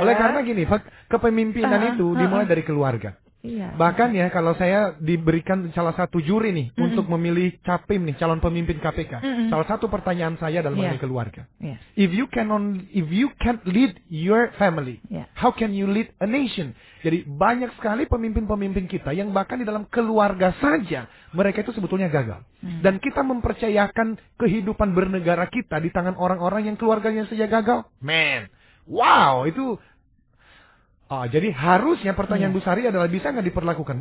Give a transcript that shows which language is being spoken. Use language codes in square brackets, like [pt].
[id] Oleh karena gini, kepemimpinan itu dimulai dari keluarga. Iya. Bahkan ya kalau saya diberikan salah satu juri nih untuk memilih capim nih, calon pemimpin KPK. Salah satu pertanyaan saya adalah mengenai keluarga. [en] If you can't lead your family, how can you lead a nation? [id] Jadi banyak sekali pemimpin-pemimpin kita yang bahkan di dalam keluarga saja mereka itu sebetulnya gagal. Dan kita mempercayakan kehidupan bernegara kita di tangan orang-orang yang keluarganya saja gagal. Man, wow, itu jadi harusnya pertanyaan Bu Sari adalah bisa nggak diperlakukan?